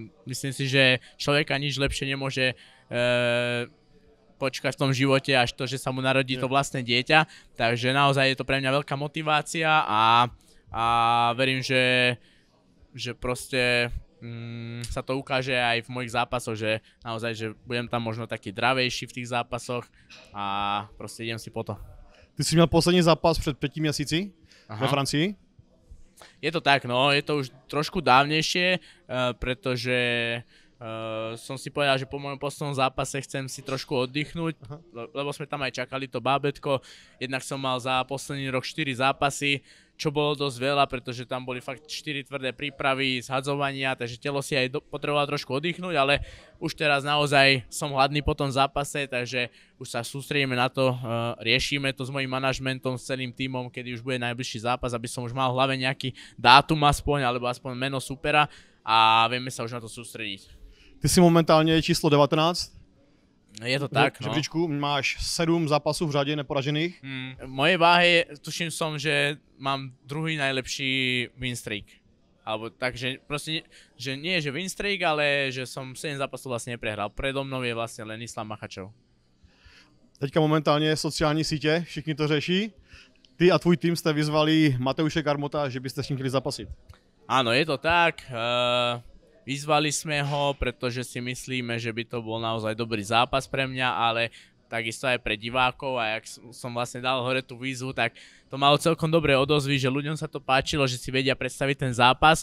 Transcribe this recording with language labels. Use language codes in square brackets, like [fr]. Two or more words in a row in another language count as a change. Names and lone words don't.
[sk] Myslím si, že človeka nič lepšie nemôže počkať v tom živote, až to, že sa mu narodí to vlastné dieťa, takže naozaj je to pre mňa veľká motivácia a verím, že proste sa to ukáže aj v mojich zápasoch, že naozaj, že budem tam možno taký dravejší v tých zápasoch a proste idem si po to. [cs] Ty jsi měl poslední zápas před 5 měsíci ve Francii? [sk] Je to tak, no, je to už trošku dávnejšie, pretože som si povedal, že po mojom poslednom zápase chcem si trošku oddychnúť, lebo sme tam aj čakali to bábätko. Jednak som mal za posledný rok 4 zápasy, čo bolo dosť veľa, pretože tam boli fakt 4 tvrdé prípravy, zhadzovania, takže telo si aj potrebovalo trošku oddychnúť, ale už teraz naozaj som hladný po tom zápase, takže už sa sústredíme na to, riešime to s mojím manažmentom, s celým tímom, kedy už bude najbližší zápas, aby som už mal v hlave nejaký dátum aspoň, alebo aspoň meno supera a vieme sa už na to sústrediť. [cs] Ty jsi momentálně číslo 19. [sk] Je to tak, no. [cs] Žebříčku, máš 7 zápasů v řadě neporažených. [sk] V mojej váhe tuším som, že mám druhý najlepší [en] win streak. [sk] Alebo takže proste, že nie že [en] win streak, [sk] ale že som 7 zápasov vlastne neprehral. Predo mnou je vlastne len Islam Makhachev. [cs] Teďka momentálně sociální sítě, všichni to řeší. Ty a tvůj tým jste vyzvali Mateuše Garmota, že byste s ním chtěli zapasit. [sk] Áno, je to tak. Vyzvali sme ho, pretože si myslíme, že by to bol naozaj dobrý zápas pre mňa, ale takisto aj pre divákov a jak som vlastne dal hore tú výzvu, tak to malo celkom dobré odozvy, že ľuďom sa to páčilo, že si vedia predstaviť ten zápas.